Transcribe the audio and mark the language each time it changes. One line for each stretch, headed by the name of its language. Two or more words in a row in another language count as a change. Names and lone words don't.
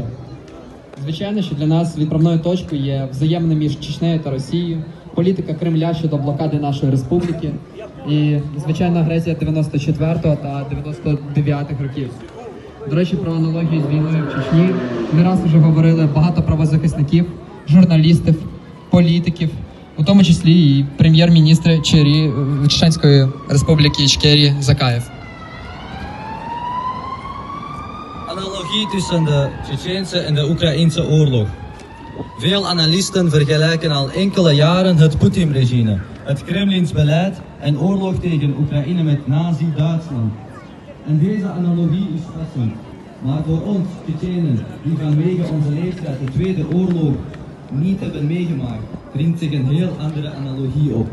Ukrainian: Звичайно, що для нас відправною точкою є взаємне між Чечнею та Росією, політика Кремля щодо блокади нашої республіки і, звичайно, агресія 94-го та 99-х років. До речі, про аналогію з війною в Чечні не раз вже говорили багато правозахисників, журналістів, політиків, у тому числі і прем'єр-міністр Чеченської республіки Ічкерії Закаєв.
Dutch: Analogie tussen de Tsjetsjeense en de Oekraïnse oorlog. Veel analisten vergelijken al enkele jaren het Poetin-regime, het Kremlins beleid en oorlog tegen Oekraïne met Nazi-Duitsland. En deze analogie is passend. Maar voor ons, Tsjetsjenen, die vanwege onze leeftijd de Tweede Oorlog niet hebben meegemaakt, dringt zich een heel andere analogie op.